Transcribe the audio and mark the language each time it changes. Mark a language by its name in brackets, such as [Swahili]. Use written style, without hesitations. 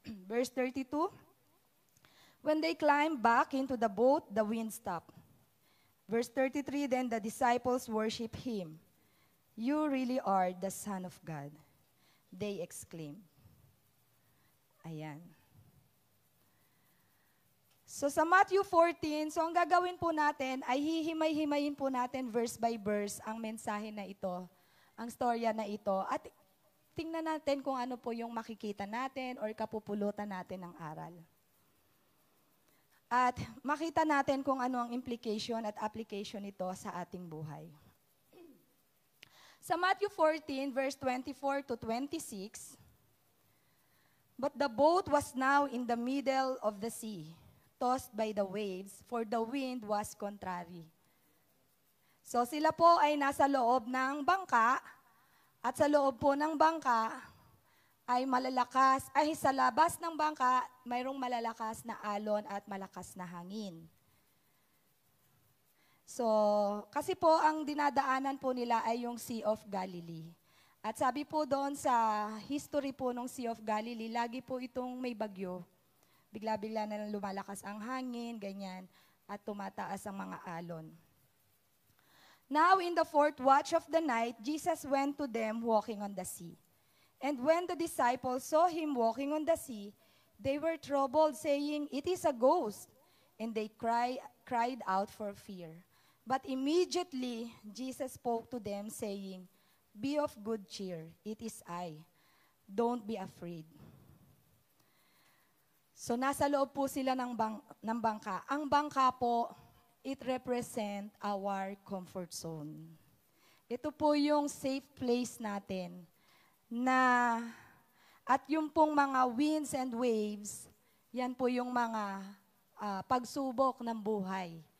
[English] Verse 32, when they climbed back into the boat, the wind stopped. Verse 33, then the disciples worshiped him. "You really are the Son of God," they exclaimed. [Filipino] Ayan. So sa Matthew 14, so ang gagawin po natin ay hihimay-himayin po natin [English] verse by verse [Filipino] ang mensahe na ito, ang storya na ito, at tingnan natin kung ano po yung makikita natin or kapupulutan natin ng aral. At makita natin kung ano ang implication at application nito sa ating buhay. [English] Sa Matthew 14, verse 24 to 26, "But the boat was now in the middle of the sea, tossed by the waves, for the wind was contrary." [Filipino] So sila po ay nasa loob ng bangka, at sa loob po ng bangka ay sa labas ng bangka, mayroong malalakas na alon at malakas na hangin. So, kasi po ang dinadaanan po nila ay yung Sea of Galilee. At sabi po doon sa history po ng Sea of Galilee, lagi po itong may bagyo. Bigla-bigla na lumalakas ang hangin, ganyan, at tumataas ang mga alon. [English] Now in the 4th watch of the night, Jesus went to them walking on the sea. And when the disciples saw him walking on the sea, they were troubled, saying, "It is a ghost." And they cried out for fear. But immediately Jesus spoke to them, saying, "Be of good cheer, it is I. Don't be afraid." [Filipino] So nasa loob po sila ng bangka. Ang bangka po, [English] it represent our comfort zone. [Filipino] Ito po yung safe place natin na, at yung pong mga [English] winds and waves, [Filipino] yan po yung mga pagsubok ng buhay.